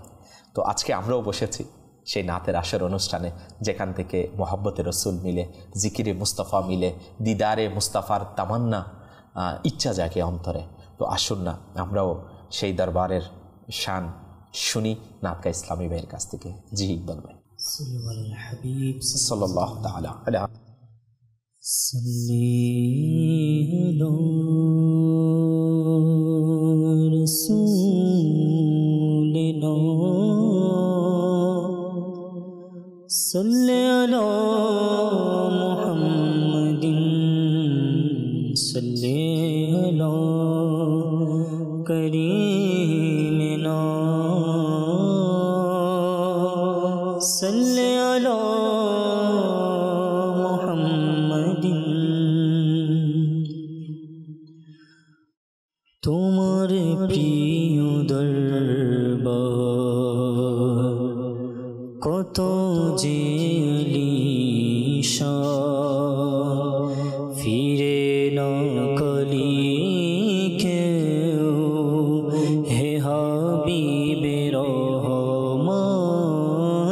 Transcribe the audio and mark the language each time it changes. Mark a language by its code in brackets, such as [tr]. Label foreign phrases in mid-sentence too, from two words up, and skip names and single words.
[bn] তো আজকে আমরাও বসেছি সেই নাতের আসর অনুষ্ঠানে, যেখান থেকে মোহাব্বতে রসুল মিলে, জিকিরে মুস্তাফা মিলে, দিদারে মুস্তাফার তামান্না ইচ্ছা জাগে অন্তরে। তো আসুন না আমরাও সেই দরবারের শান শুনি নাতকা ইসলামী ভাইয়ের কাছ থেকে। জি ইকবাল ভাই, [ar] صلى الله تعالى على صلی علی محمد صلی علی کریمنا صلی علی محمد [bn] তোমার প্রিয় দরবার কত যে আলিশান, ফিরে না কলি কেউ হে হাবিবে রহমান।